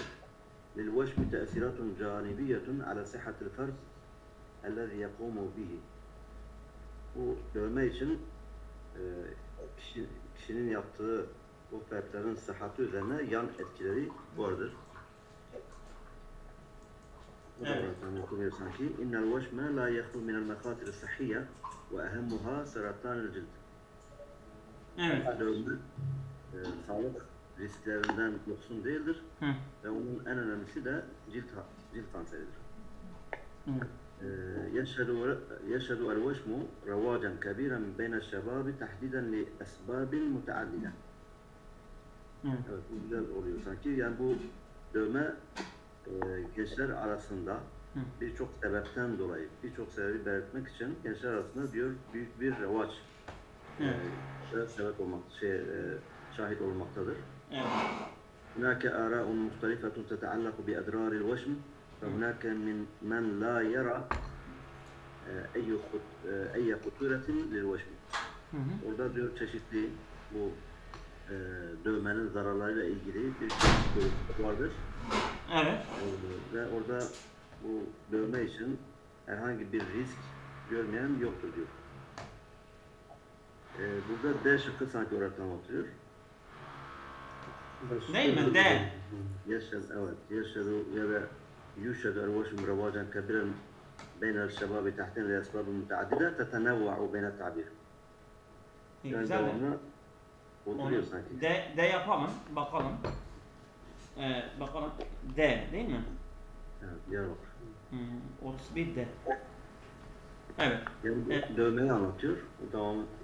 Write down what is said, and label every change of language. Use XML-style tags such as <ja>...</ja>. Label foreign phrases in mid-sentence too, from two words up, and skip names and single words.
<ar>للوشم تأثيرات جانبية على صحة الفرد الذي يقوم به.</ar> <tr>Bu dövme için kişinin yaptığı bu fertlerin sıhhati üzerine yan etkileri vardır. Evet.</tr> <ar>sanki إن الوشم لا يخلو من المخاطر الصحية وأهمها سرطان الجلد.</ar> <tr>Evet. Dövme sağlık risklerinden yoksun değildir. Hı. Ve onun en önemlisi de cilt kanseridir.</tr> <ar>يشهد الوشم رواجا كبيرا بين الشباب تحديدا لأسباب متعددة.</ar> <tr>Evet, bu güzel oluyor sanki. Yani bu dövme gençler arasında birçok sebepten dolayı, birçok sebebi belirtmek için gençler arasında diyor büyük bir revaç sebep şahit olmaktadır.</tr> <ar>هناك آراء مختلفة تتعلق بأضرار الوشم فهناك من لا يرى أي خطورة للوشم.</ar> <tr>Orada diyor çeşitli bu dövmenin zararlarıyla ilgili bir görüş vardır. Evet. Ve orada bu dövme için herhangi bir risk görmeyen yoktur diyor. Burada D şıkkı sanki olarak anlatılıyor. Değil mi? D.</tr> <ar>يشهد</ar> <tr>ya da</tr> <ar>يشهد الوشم رواجا كبيرا بين الشباب تحتين لأسباب متعددة تتنوع بين التعبير.</ar> <tr>Güzel. Oturuyor sanki. D yapalım. Bakalım. Bakalım. D değil mi? Evet, Diyarbakır. 31 D. Evet. Yani dövmeyi anlatıyor. O devamı.</tr>